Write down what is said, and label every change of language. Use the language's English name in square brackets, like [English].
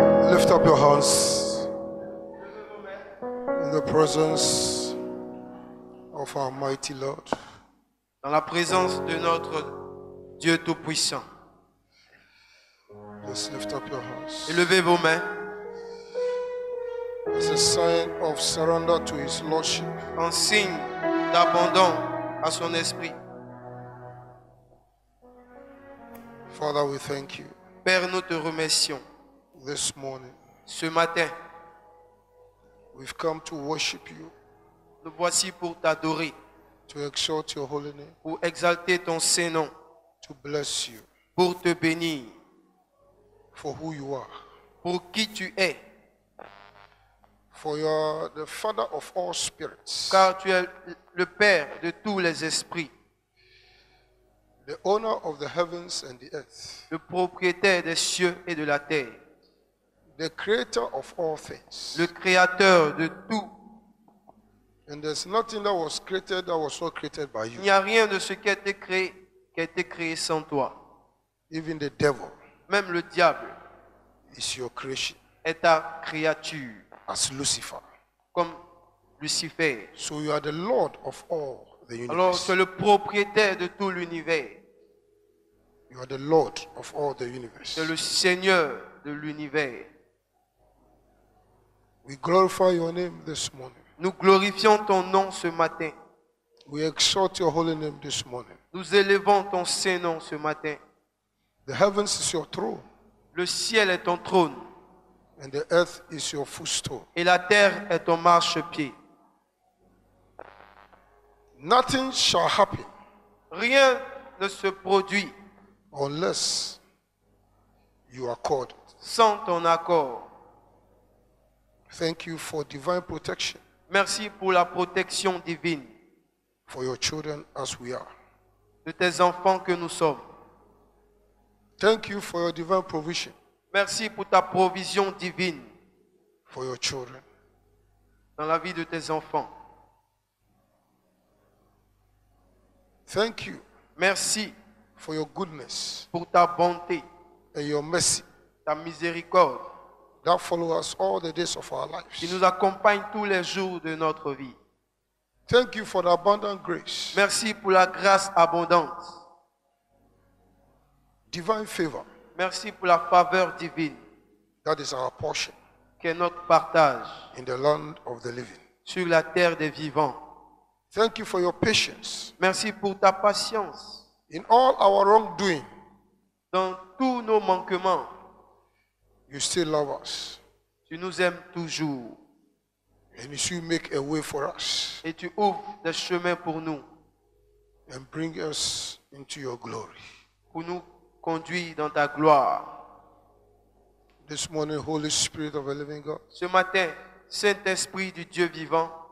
[English] Lift up your hands in the presence of our mighty Lord. [French] Dans la présence de notre Dieu Tout-Puissant. [English] Just lift up your hands. [French] Élevez vos mains [English] As a sign of surrender to His Lordship. [French] en signe d'abandon à son esprit. [English] Father, we thank you [French] Père, nous te remercions. [English] this morning. [French] Ce matin, [English] We've come to worship you, [French] nous voici pour t'adorer, [English] to exalt your holy name, [French] pour exalter ton Saint-Nom, [English] to bless you [French] pour te bénir, [English] for who you are. [French] pour qui tu es, [English] For you are the Father of all spirits, [French] car tu es le Père de tous les esprits, [English] the owner of the heavens and the earth, [French] le propriétaire des cieux et de la terre, [English] the creator of all things. [French] le créateur de tout. [English] And there's nothing that was created that was not created by [French] Il [English] you. [French] n'y a rien de ce qui a été créé sans toi. [English] Even the devil [French] Même le diable [English] is your creation, [French] est ta créature, [English] as Lucifer. [French] comme Lucifer. [English] So you are the Lord of all the [French] Alors [English] universe. [French] tu es le propriétaire de tout l'univers. [English] You are the Lord of all the universe. [French] Tu es le Seigneur de l'univers. [English] We glorify your name this morning. [French] Nous glorifions ton nom ce matin. [English] We exalt your holy name this morning. [French] Nous élevons ton Saint-Nom ce matin. [English] The heavens is your throne, [French] Le ciel est ton trône [English] and the earth is your footstool. [French] et la terre est ton marchepied. [English] Nothing shall happen [French] Rien ne se produit [English] unless you accord it. [French] sans ton accord. [English] Thank you for divine protection [French] Merci pour la protection divine [English] for your children as we are. [French] de tes enfants que nous sommes. [English] Thank you for your divine provision [French] Merci pour ta provision divine [English] for your children. [French] dans la vie de tes enfants. [English] Thank you [French] Merci [English] for your goodness [French] pour ta bonté, [English] and your mercy [French] ta miséricorde [English] that follow us all the days of our [French] qui [English] lives. [French] nous accompagne tous les jours de notre vie. [English] Thank you for the abundant grace, [French] Merci pour la grâce abondante. [English] divine favor [French] Merci pour la faveur divine [English] that is our portion [French] qui est notre partage [English] in the land of the living. [French] sur la terre des vivants. [English] Thank you for your patience [French] Merci pour ta patience [English] in all our wrongdoing. [French] dans tous nos manquements. [English] You still love us, [French] Tu nous aimes toujours [English] and you still make a way for us [French] et tu ouvres des chemins pour nous, [English] and bring us into your glory. [French] pour nous conduire dans ta gloire. [English] This morning, Holy Spirit of a living God, [French] Ce matin, Saint-Esprit du Dieu vivant,